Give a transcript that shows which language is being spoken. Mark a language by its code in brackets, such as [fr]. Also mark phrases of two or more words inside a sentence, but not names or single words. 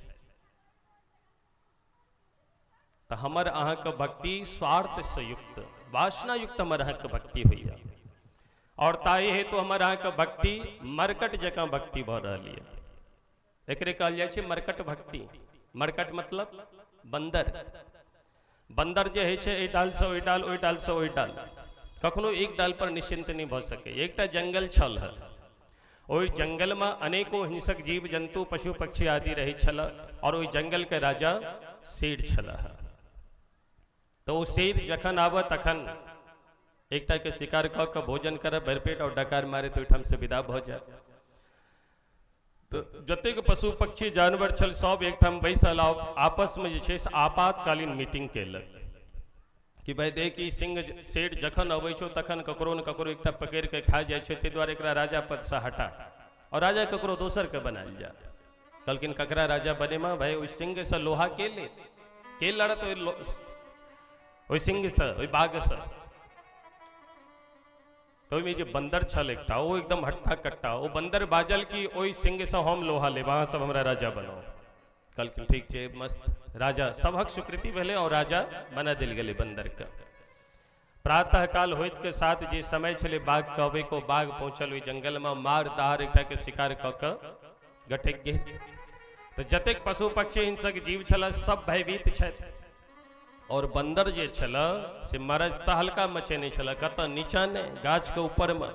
[mai] तो हमर अहाँ के भक्ति स्वार्थ से युक्त, वासना युक्त हमर अहाँ के भक्ति होइए। और ताई है तो हमर अहाँ के भक्ति मरकट जका भक्ति भ रही है। एकरे कहल जाय छे मरकट भक्ति। मरकट मतलब बंदर। बंदर जे है छे, डाल से ओई डाल, ओई डाल से ओई डाल, कखनो एक डाल पर निश्चिंत नहीं भ सके। एकटा जंगल छल है, ओई जंगल में अनेकों हिंसक जीव जंतु पशु पक्षी आदि रही छल और ओई जंगल के राजा शेर छल है। तो वो शेर जखन आवे तखन एकटा के शिकार क के भोजन करे, भरपेट और डकार मारे तो ओहिठाम से विदा भ जाए। तो जतेक पशु पक्षी जानवर छल सब एकठाम बैसल आपस में जे छे से आपातकालीन मीटिंग केलक कि भाई देख ई सिंह शेर जखन अबै छो तखन ककरो न ककरो एकटा पकड़ के खा जाय छे, तै दुआरे एकरा राजा पद से हटा और राजा ककरो दोसर के बनायल जा। कहलखिन ककरा राजा बने में? भाई ओइ सिंह से लोहा के ले के लड़त ओइ सिंह से, ओइ बाघ से। तो में जो बंदर छल एकटा वो एकदम हट्टा कट्टा, वो बंदर बाजल की ओई सिंह से हम लोहा ले, वहां सब हमरा राजा बनाओ। कहलखिन ठीक छे, मस्त। राजा सबहक स्वीकृति भेले और राजा बना दिल गेले बंदर के। प्रातः काल होइत के साथ जे समय छले बाघ कहबे को, बाघ पहुंचल ओई जंगल में, मार दार एकटा के शिकार क के गठक गे। तो जतेक पशु पक्षी हिंसक जीव छल सब भयभीत छथि और बंदर जे छल से महाराज तहलका मचेने छल, कत नीचा ने गाछ के ऊपर में।